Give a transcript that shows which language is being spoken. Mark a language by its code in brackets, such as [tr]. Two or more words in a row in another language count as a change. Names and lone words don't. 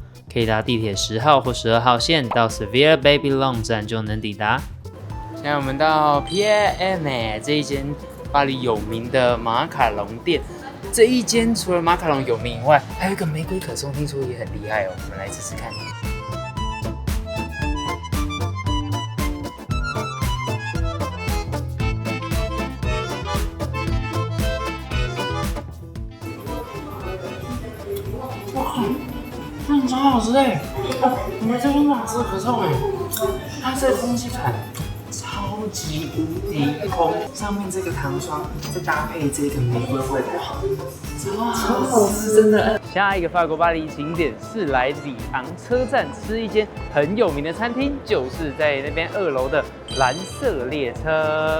[zh] 可以搭地鐵10號或12號線到 Seville Babylone 站就能抵達。現在我們到 Pierre Hermé 這一間巴黎有名的馬卡龍店。這一間除了馬卡龍有名以外，還有一個玫瑰可頌，聽說也很厲害哦。我們來試試看。超好吃哎！我们这边吃可颂哎，它这个空氣盤超級無敵空，上面這個糖霜再搭配這個玫瑰味，哇，超好吃，真的。下一個法國巴黎景點是來里昂車站吃一間很有名的餐廳，就是在那邊2樓的藍色列車。